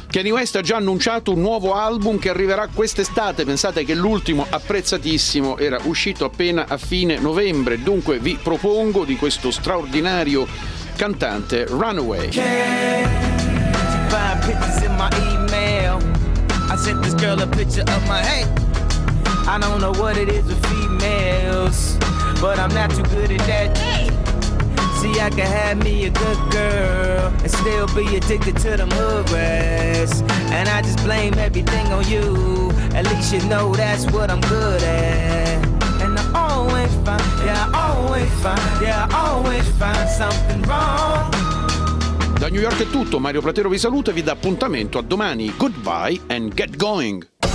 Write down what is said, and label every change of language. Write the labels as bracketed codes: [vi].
[it] Kanye West ha già annunciato un nuovo album che arriverà quest'estate. Pensate che l'ultimo, apprezzatissimo, era uscito appena a fine novembre. Dunque vi propongo di questo straordinario cantante Runaway. [en] Find pictures in my email. I sent this girl a picture of my hey. I don't know what it is with females, but I'm not too good at that. See, I can have me a good girl and still be addicted to them hood rats. And I just blame everything on you. At least you know that's what I'm good at. [it] Da New York è tutto, Mario Platero vi saluta e vi dà appuntamento a domani. [en] Goodbye and get going.